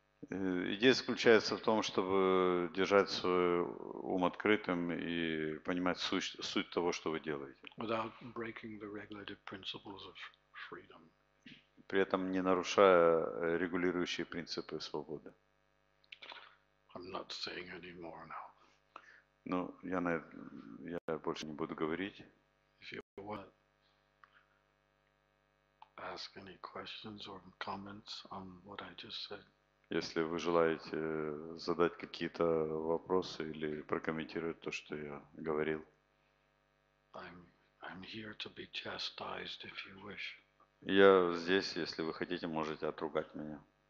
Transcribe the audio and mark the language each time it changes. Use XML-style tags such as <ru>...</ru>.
<ru>Идея заключается в том, чтобы держать свой ум открытым и понимать суть того, что вы делаете.</ru> <en>Without breaking the regulative principles of freedom.</en> <ru>При этом не нарушая регулирующие принципы свободы.</ru> <en>I'm not saying any more now.</en> <ru>Ну, я больше не буду говорить.</ru> <en>If you want to ask any questions or comments on what I just said.</en> <ru>Если вы желаете задать какие-то вопросы или прокомментировать то, что я говорил.</ru> <en>I'm here to be chastised if you wish.</en> <ru>Я здесь, если вы хотите, можете отругать меня.</ru>